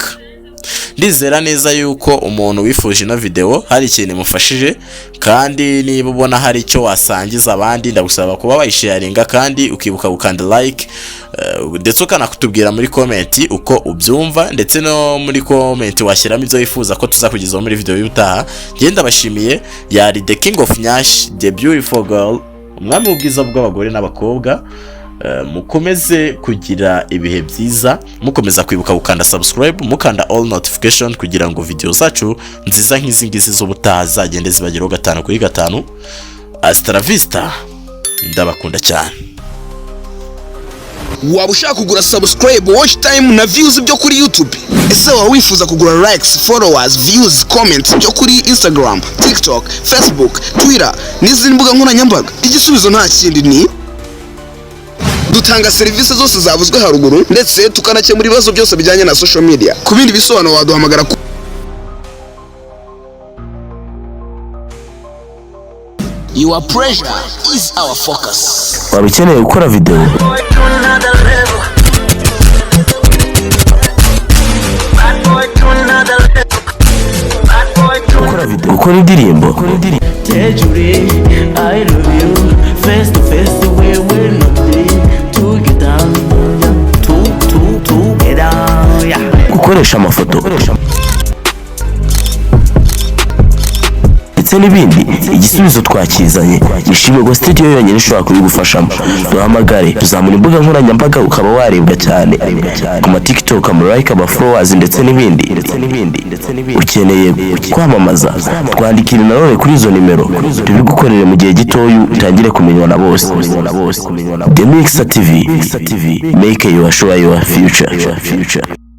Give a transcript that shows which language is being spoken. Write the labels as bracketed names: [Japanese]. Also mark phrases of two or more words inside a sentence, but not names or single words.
[Kinyarwanda] Ndizera neza yuko umuntu wifuje ino video hari ikintu imufashije, kandi niba ubona hari icyo wasangiza abandi ndagusaba kuba wayisharinga kandi ukibuka gukanda like, ndetse ukanakutubwira muri comment uko ubyumva, ndetse no muri comment washyiramo ibyo wifuza ko tuzakugezaho muri video y'utaha. Ngenda bashimiye, yari [English] the king of nyash, the beautiful girl, [Kinyarwanda] umwami w'ubwiza bw'abagore n'abakobwa. Mukomeze kugira ibihe byiza, mukomeza kwibuka gukanda subscribe, mukanda [English] all notification [Kinyarwanda] kugira ngo video zacu nziza nk'izi ngizi z'ubutaha zagende zibageraho 5 kuri 5. [Spanish] Hasta la vista, [Kinyarwanda] ndabakunda cyane. Waba ushaka kugura subscribe, [English] watch time [Kinyarwanda] na views byo kuri YouTube? Ese waba wifuza kugura [English] likes, followers, views, comments [Kinyarwanda] byo kuri Instagram, TikTok, Facebook, Twitter n'izindi mbuga nkoranyambaga? Igisubizo nta kindi ni dutanga serivisi zose zavuzwe haruguru, ndetse tukanakemura ibibazo byose bijyanye na [English] social media. [Kinyarwanda] Ku bindi bisobanuro waduhamagara ku [English] Your pressure is our focus. [Kinyarwanda] Waba ukeneye gukora video? Gukora indirimbo? [English] I love you face to face we will not be to get down to get down, yeah. [Kinyarwanda] Gukoresha amafoto ndetse n'ibindi, igisubizo twakizanye. Ishimwe studio yonyine ishobora kubigufashamo. Duhamagare, tuzamura imbuga nkoranyambaga ukaba warebwa cyane ku ma TikTok, ama like, ama followers ndetse n'ibindi. Ukeneye kwamamaza, twandikire nanone kuri izo nimero tubigukorere mu gihe gitoya utangire kumenywa na bose. [English] The Mwiza TV, make your show your future.